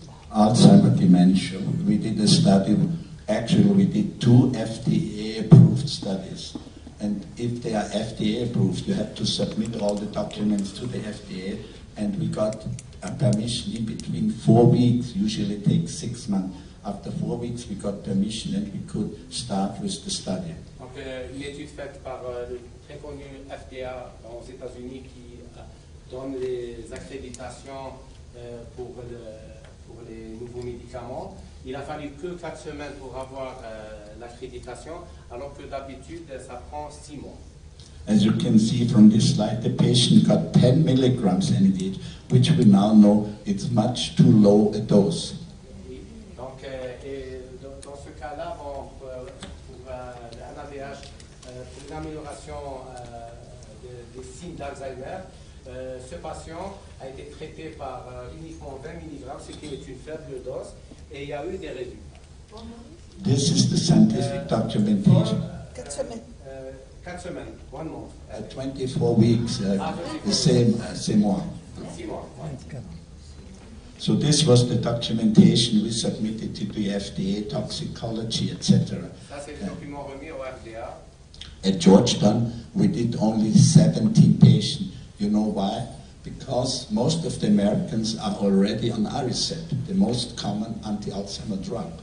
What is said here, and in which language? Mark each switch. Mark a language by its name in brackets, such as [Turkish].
[English] Alzheimer dementia, we did a study, actually we did 2 FDA-approved studies. And if they are FDA-approved, you have to submit all the documents to the FDA, and we got a permission in between 4 weeks, usually it takes 6 months. After 4 weeks, we got permission and we could start with the study. [French] Donc, une étude faite par le très connu FDA aux États-Unis qui donne les accréditations pour les nouveaux médicaments. Il a fallu que 4 semaines pour avoir l'accréditation, alors que d'habitude, ça prend 6 mois. [English] As you can see from this slide, the patient got 10 milligrams NADH, which we now know it's much too low a dose. [French] Donc, dans ce cas-là, pour le NADH, pour une amélioration des signes d'Alzheimer, ce patient a été traité par uniquement 20 mg, ce qui est une faible dose, et il y a eu des résultats. [English] This is the scientific documentation. [French] 4 semaines. 4 semaines, [English] 1 month. 24 weeks, the same one. [French] 6 mois. [English] So this was the documentation we submitted to the FDA, toxicology, etc. [French] Ça, c'est les documents remis au FDA. [English] At Georgetown, we did only 17 patients. You know why? Because most of the Americans are already on Aricept, the most common anti-Alzheimer drug.